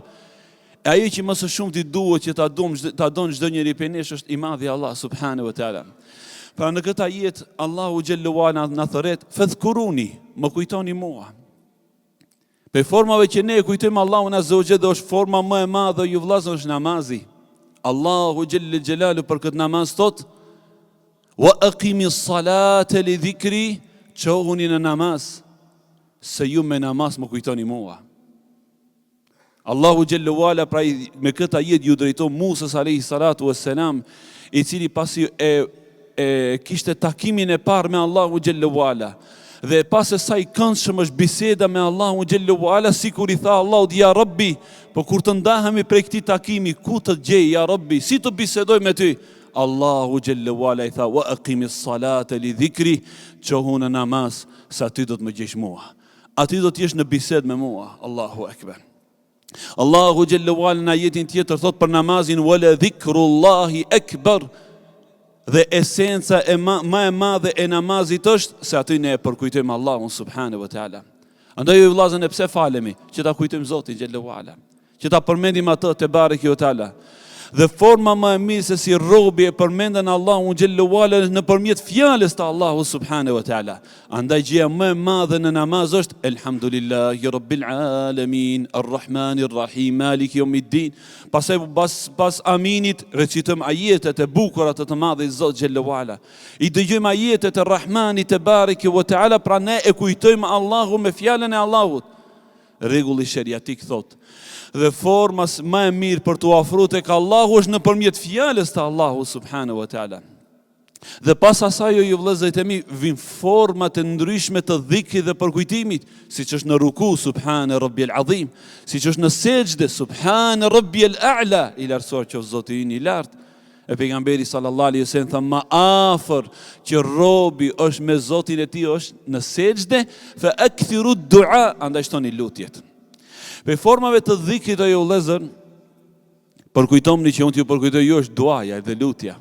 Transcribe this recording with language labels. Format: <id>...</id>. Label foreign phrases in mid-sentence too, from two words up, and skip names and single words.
<sq>E ajo që më së shumti duhet që ta don çdo njeri prej nesh është i madhi Allah</sq> <ar>سبحانه وتعالى.</ar> <sq>Pra në këtë ajet</sq> <ar>الله جل وعلا</ar> <sq>na thret: "Fadhkuruni", më kujtoni mua. Për formave që ne e kujtojmë Allahun</sq> <ar>عز وجل,</ar> <sq>është forma më e madhe, ju vëllazë, është namazi.</sq> <ar>الله جل جلاله</ar> <sq>për këtë namaz thot:</sq> <ar>"وأقم الصلاة لذكري",</ar> <sq>çohuni në namaz, se ju me namaz më kujtoni mua.</sq> <ar>الله جل وعلا</ar> <sq>pra me këtë ajet ju drejton Musës</sq> <ar>عليه الصلاة والسلام,</ar> <sq>i cili pasi kishte takimin e parë me</sq> <ar>الله جل وعلا,</ar> <sq>dhe pas asaj këndshëm është biseda me</sq> <ar>الله جل وعلا,</ar> <sq>sikur i tha Allahut:</sq> <ar>"يا رب,</ar> <sq>po kur të ndahemi prej këtij takimi, ku të gjej</sq> <ar>يا رب?</ar> <sq>Si të bisedoj me ty?"</sq> <ar>الله جل وعلا</ar> <sq>i tha:</sq> <ar>"وأقم الصلاة لذكري",</ar> <sq>çohu në namaz, se aty do të më gjesh mua. Aty do të jesh në bisedë me mua.</sq> <ar>الله أكبر. الله جل وعلا</ar> <sq>në ajetin tjetër thot për namazin:</sq> <ar>"ولذكر الله أكبر",</ar> <sq>dhe esenca më e madhe e namazit është se aty ne e përkujtojmë Allahun</sq> <ar>سبحانه وتعالى.</ar> <sq>Andaj ju vëllazën, e pse falemi? Që ta kujtojmë Zotin</sq> <ar>جل وعلا,</ar> <sq>që ta përmendim atë</sq> <ar>تبارك وتعالى.</ar> <sq>Dhe forma më e mirë se si robi e përmendën Allahun</sq> <ar>جل وعلا</ar> <sq>nëpërmjet fjalës të Allahut</sq> <ar>سبحانه وتعالى.</ar> <sq>Andaj gjëja më e madhe në namaz është:</sq> <ar>"الحمد لله رب العالمين الرحمن الرحيم مالك يوم الدين".</ar> <sq>Pas aminit recitojmë ajetet e bukura të madhit Zot xhelle wala. I dëgjojmë ajetet e Rahmanit</sq> <ar>تبارك وتعالى,</ar> <sq>pra ne e kujtojmë Allahun me fjalën e Allahut. Rregulli sheriatik thot: dhe forma më e mirë për t'u afruar tek Allahu është nëpërmjet fjalës të Allahut</sq> <ar>سبحانه وتعالى.</ar> <sq>Dhe pas asaj, ju vëllezër e mi, vin forma të ndryshme të dhikrit dhe përkujtimit, siç është në ruku,</sq> <ar>سبحان ربي العظيم,</ar> <sq>siç është në sejdë,</sq> <ar>سبحان ربي الأعلى,</ar> <sq>i lartësuar qoftë Zoti i lartë. E pejgamberi</sq> <ar>صلى الله عليه وسلم</ar> <sq>tha ma afër që robi është me Zotin e tij është në sejdë,</sq> <ar>فأكثروا الدعاء,</ar> <sq>andaj shtoni lutjet. Për formave të dhikrit o ju vëllezër, përkujtomni që unë t'ju përkujtoj ju është duaja dhe lutja.</sq>